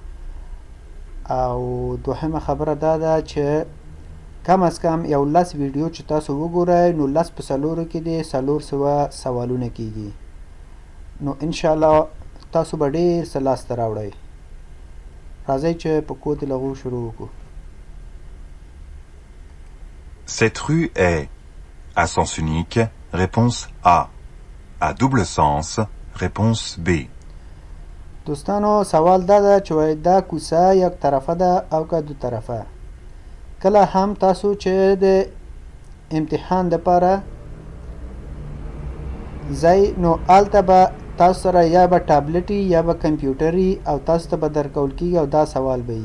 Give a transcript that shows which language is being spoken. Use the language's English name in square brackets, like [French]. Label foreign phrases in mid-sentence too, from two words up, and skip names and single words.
[Pashto] او دوهمه خبره دا ده چې [Urdu] کم از کم [Pashto] یو 10 ویډیو چې تاسو وګورئ نو 10 په څلورو کې دي 400 سوالونه کیږي. نو [Arabic] ان شاء الله [Pashto] تاسو به ډېر څه لاسته راوړئ. راځئ چې په کود لغو شروع وکړو. [French] Cette rue est à sens unique, réponse A. À double sens, réponse B. [Pashto] دوستانو سوال دا ده چې وای دا کوڅه یک طرفه ده او که دو طرفه. کله هم تاسو چې د امتحان دپاره ځئ نو هلته به تاسو سره یا به ټابلټي یا به کمپیوټري او تاسو ته به درکول کېږي او دا سوال به وي.